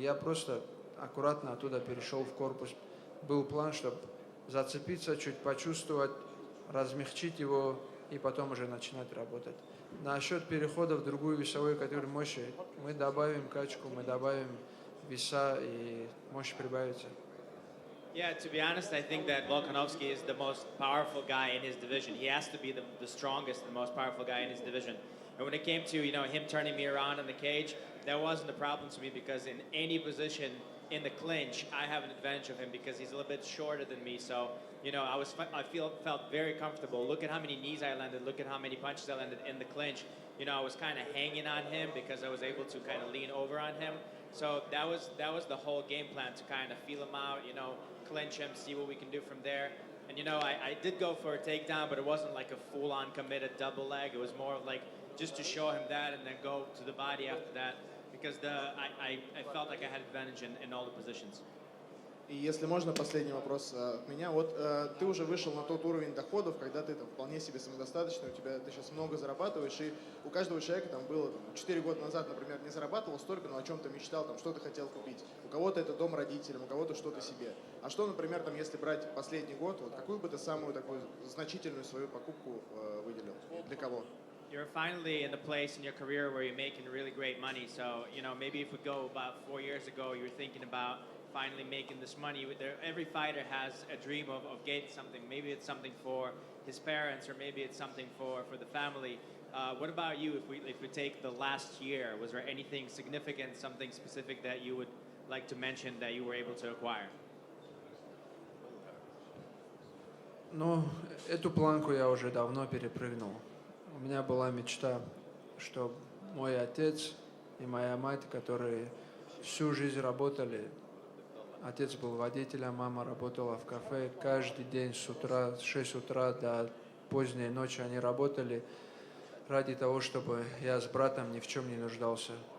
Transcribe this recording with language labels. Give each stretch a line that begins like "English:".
Russian: Я просто аккуратно оттуда перешел в корпус. Был план, чтобы зацепиться, чуть почувствовать, размягчить его и потом уже начинать работать. Насчет перехода в другую весовую категорию мощи, мы добавим качку, мы добавим веса и мощь прибавится.
English: Yeah, to be honest, I think that Volkanovski is the most powerful guy in his division. He has to be the strongest, the most powerful guy in his division. And when it came to, him turning me around in the cage, that wasn't a problem to me because in any position in the clinch, I have an advantage of him because he's a little bit shorter than me. So, I felt very comfortable. Look at how many knees I landed. Look at how many punches I landed in the clinch. I was kind of hanging on him because I was able to kind of lean over on him. So that was the whole game plan, to kind of feel him out, clinch him, see what we can do from there. And I did go for a takedown, but it wasn't like a full-on committed double leg. It was more of like just to show him that and then go to the body after that, because I felt like I had advantage in all the positions.
Russian: И если можно, последний вопрос от меня. Вот ты уже вышел на тот уровень доходов, когда ты там вполне себе самодостаточный, ты сейчас много зарабатываешь, и у каждого человека там было 4 года назад, например, не зарабатывал столько, но о чем-то мечтал, там что-то хотел купить. У кого-то это дом родителям, у кого-то что-то себе. А что, например, там, если брать последний год, вот какую бы ты самую такую значительную свою покупку выделил? Для кого?
English: You're finally in the place in your career where you're making really great money. So, maybe if we go about 4 years ago, you were thinking about finally making this money. Every fighter has a dream of getting something. Maybe it's something for his parents, or maybe it's something for the family. What about you? If we take the last year, was there anything significant, something specific that you would like to mention that you were able to acquire?
Russian: Ну, эту планку я уже давно перепрыгнул. У меня была мечта, что мой отец и моя мать, которые всю жизнь работали, отец был водителем, мама работала в кафе, каждый день с 6 утра до поздней ночи они работали ради того, чтобы я с братом ни в чем не нуждался.